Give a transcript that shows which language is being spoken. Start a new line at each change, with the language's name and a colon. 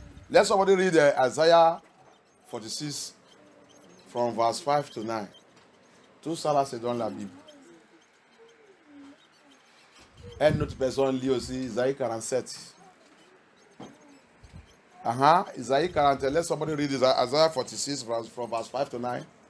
English: Let somebody read Isaiah 46 from verse 5 to 9.
French: Tout ça là, c'est dans la Bible. Une autre personne lit aussi Isaïe 47. Isaïe 47.
English: Let somebody read Isaiah 46 from verse 5 to 9.